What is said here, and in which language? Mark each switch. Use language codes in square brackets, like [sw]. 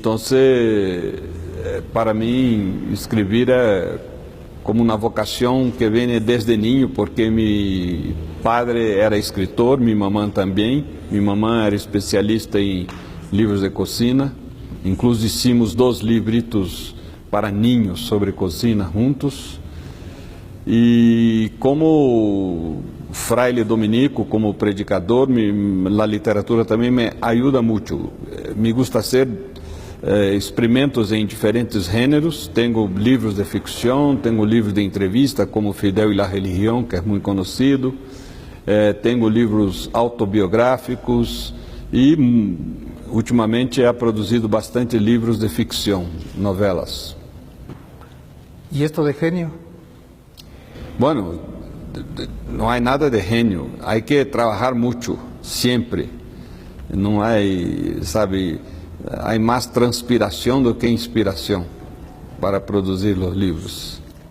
[es] Entonces, para mí, escribir es como una vocación que viene desde niño, porque mi padre era escritor, mi mamá también. Mi mamá era especialista en livros de cocina, incluso hicimos 2 libritos para niños sobre cocina juntos. [pt] E como fraile dominico, como predicador, a literatura também me ajuda muito. [es] Me gusta hacer experimentos [pt] em diferentes gêneros. Tenho livros de ficção, tenho livros de entrevista, como Fidel y la Religión, que é muito conhecido. Tenho livros autobiográficos e, ultimamente, he produzido bastante livros de ficção, novelas. [es] ¿Y esto de genio? Bueno, no hay nada de genio, hay que trabajar mucho, siempre. No hay, sabe, hay más transpiración do que inspiración para producir los libros.